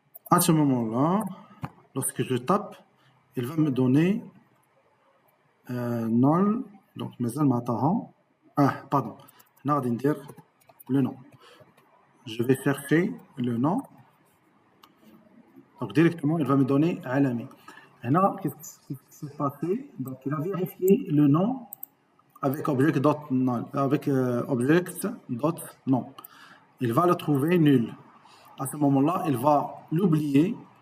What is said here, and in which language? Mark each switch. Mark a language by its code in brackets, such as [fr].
[fr] À ce moment-là, lorsque je tape, il va me donner null. [ar] Donc مازال ما عطاها. [fr] Pardon. [ar] هنا غادي ندير le nom. [fr] Je vais chercher le nom. Donc directement, il va me donner علامي. Là, qu'est-ce qui s'est passé? Donc il a vérifié le nom avec object.null, avec object.nom. Il va le trouver nul. À ce moment-là, il va l'oublier.